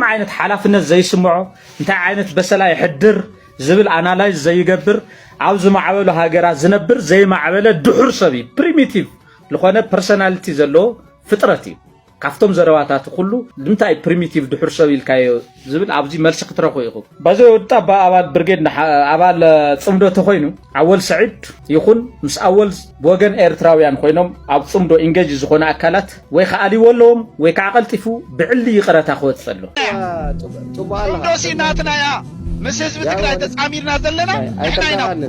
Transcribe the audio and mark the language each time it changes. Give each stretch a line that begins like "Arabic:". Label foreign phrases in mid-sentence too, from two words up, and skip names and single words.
Tigrinya: ዓይነት ሓላፍነት ዘይስምዖ እንታይ ዓይነት በሰላ ይሕድር ዝብል አናላይዝ ዘይገብር ኣብ ዝማዕበሉ ሃገራት ዝነብር ዘይማዕበለ ድሑር ሰብ ፕሪሚቲቭ ዝኾነ ፐርሶናሊቲ ዘለዎ ፍጥረት እዩ ካፍቶም ዘረባታት ኩሉ እንታይ ፕሪሚቲቭ ድሑር ሰብ ኢልካዮ ዝብል ኣብዚ መልሲ ክትረኹ ኢኹም ባዚ ወጣ አባል ብርጌድ አባል ጽምዶ ተኮይኑ ኣወል ሰዒድ ይኹን ምስ ኣወል ወገን ኤርትራውያን ኮይኖም ኣብ ጽምዶ ኢንጌጅ ዝኾነ አካላት ወይ ከኣሊወሎም ወይ ከዓቀልጢፉ ብዕሊ ይቅረታ ክወጽሎ ጽምዶሲ ናትናያ ምስ ህዝቢ ትግራይ ተጻሚርና ዘለና ንሕና